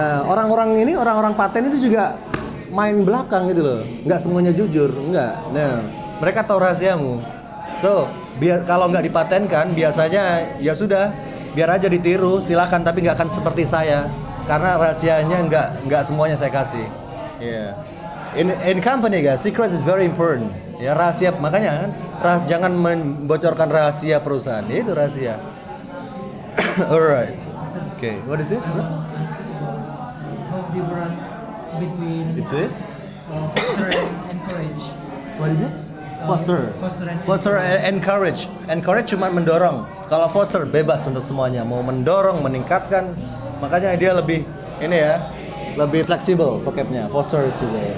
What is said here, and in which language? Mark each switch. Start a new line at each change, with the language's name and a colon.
Indonesian: Orang-orang paten itu juga main belakang gitu loh. Nggak semuanya jujur, nggak. Nah mereka tahu rahasiamu. So biar kalau nggak dipatenkan biasanya ya sudah biar aja ditiru silakan, tapi nggak akan seperti saya karena rahasianya nggak semuanya saya kasih.
English: Yeah. In company guys, secret is very important.
Indonesian: Ya rahasia, makanya kan jangan membocorkan rahasia perusahaan. Itu rahasia.
English: Alright. Okay, what is it? How different between foster and encourage? What is it? Foster. Foster and
Indonesian: Encourage. Encourage cuma mendorong. Kalau foster bebas untuk semuanya. Mau mendorong, meningkatkan. Makanya dia lebih ini ya, lebih fleksibel vocabnya. Foster itu.